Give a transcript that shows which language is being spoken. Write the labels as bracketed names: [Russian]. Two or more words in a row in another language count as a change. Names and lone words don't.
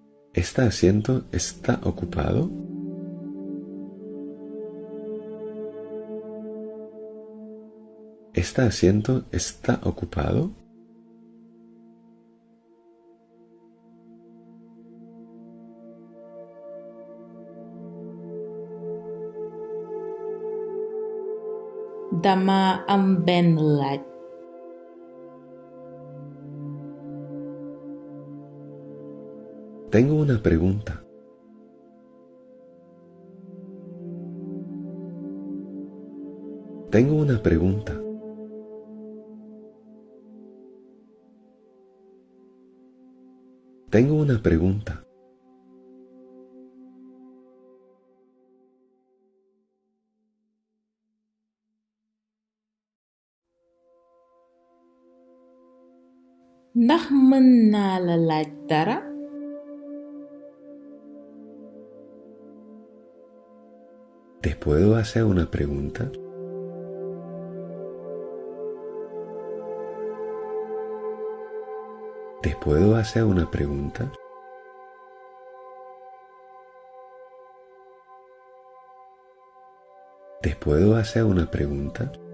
[Spanish] ¿Este asiento está ocupado? ¿Este asiento está ocupado? [Wolof] Dama am benn laaj. [Spanish] Tengo una pregunta. Tengo una pregunta. Tengo una pregunta. [Wolof] Ndax mën naa la laaj dara? [Spanish] ¿Te puedo hacer una pregunta? ¿Te puedo hacer una pregunta? ¿Te puedo hacer una pregunta?